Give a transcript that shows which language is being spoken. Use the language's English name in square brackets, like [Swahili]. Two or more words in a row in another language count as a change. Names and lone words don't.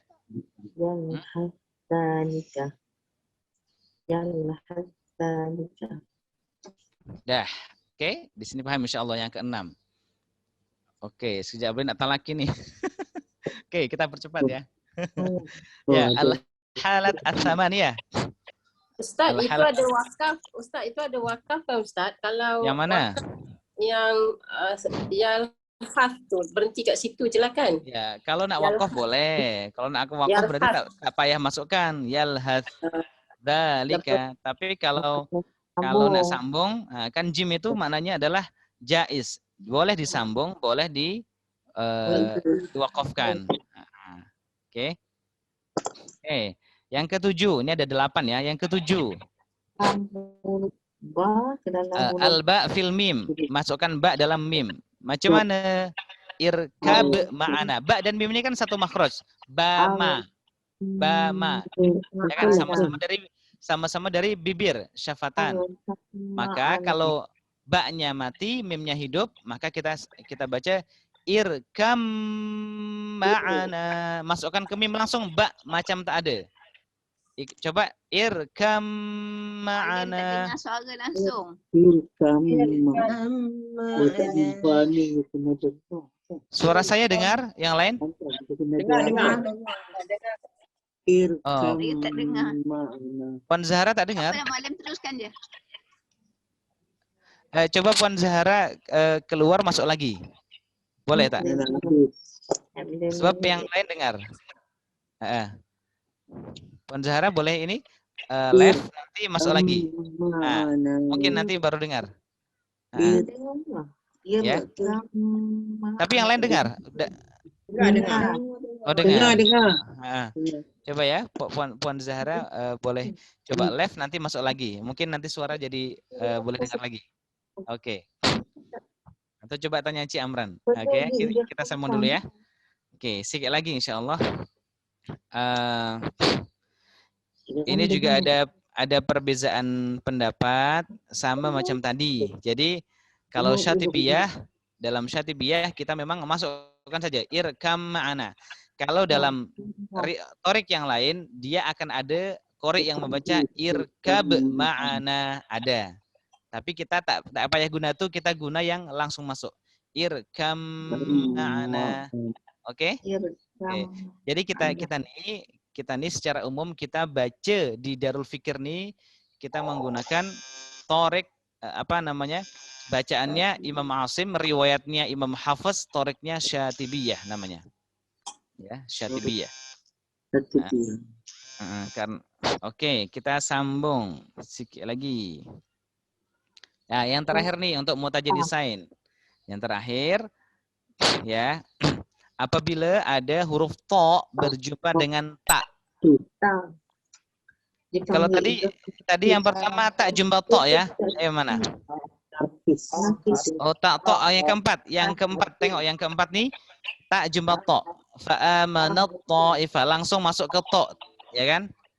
[Arabic] Yalhazalika. Yalhazalika. [Malay] Dah. Oke, di sini paham insyaallah yang keenam. Oke, sekejap boleh nak talaki nih. Oke, kita percepat ya. Ya, [Arabic] الحالات الثمانية. [Malay] Ustaz, itu Al-halat ada wakaf. Ustaz, itu ada wakaf kan Ustaz? Kalau yang mana? yang khas tu berhenti kat situ je lah kan? Ya, kalau nak wakaf boleh. Kalau nak wakaf [Arabic] Yalhaz. [Malay] berarti tak payah masukkan yalhadzalika. Tapi kalau nak sambung, kan jim itu maknanya adalah jaiz. Boleh disambung, boleh diwakafkan. Oke. Oke. Yang ketujuh, ini ada 8 ya. Yang ketujuh. [Arabic] الباء في الميم. [Malay] Masukkan ba dalam mim. Macam mana? [Arabic] اركب معنا. [Malay] Ba dan mim ini kan satu makhraj. Ba-ma. Ba-ma. Ya kan? Sama-sama dari bibir, syafatan. Maka kalau ba-nya mati, mimnya hidup, maka kita baca [Arabic] اركب معنا. [Malay] Masukkan ke mim langsung ba macam tak ada. Coba [Arabic] اركب معنا. [Malay] Dengar suara langsung. Suara saya dengar, yang lain? Dengar. Oh. Saya tak dengar. Puan Zahra tak dengar? Apa yang Malam teruskan je. Coba Puan Zahra keluar masuk lagi. Boleh tak? Sebab yang lain dengar. Puan Zahra boleh ini live nanti masuk lagi. Mungkin nanti baru dengar. Ya. Tapi yang lain dengar? Dengar. Oh dengar. Dengar. Coba ya, Puan Zahra boleh coba live nanti masuk lagi. Mungkin nanti suara jadi boleh dengar lagi. Oke. Atau coba tanya Ci Amran. Oke, kita sambung dulu ya. Oke, sedikit lagi insyaallah. Ini juga ada perbedaan pendapat sama macam tadi. Jadi kalau syatibiyah, dalam syatibiyah kita memang masukkan saja [Arabic] اركب معنا. [Malay] Kalau dalam torik yang lain dia akan ada korek yang membaca [Arabic] اركب معنا, [Malay] ada. Tapi kita tak payah guna itu, kita guna yang langsung masuk. [Arabic] اركب معنا. [Malay] Oke? Oke. Jadi kita nih secara umum kita baca di Darul Fikir nih kita menggunakan torik bacaannya Imam Asim, riwayatnya Imam Hafiz, toriknya Syatibiyah namanya. Ya, Syatibiyah. Oke, kita sambung sedikit lagi. Nah, yang terakhir nih untuk mutajadisain. Yang terakhir ya, apabila ada huruf to berjumpa dengan ta. Kalau tadi yang pertama tak jumpa to ya. Mana? Oh, tak to yang keempat. Yang keempat, tengok yang keempat nih tak jumpa to. [Arabic] فآمنت طائفة, [Malay] langsung masuk ke to, ya kan?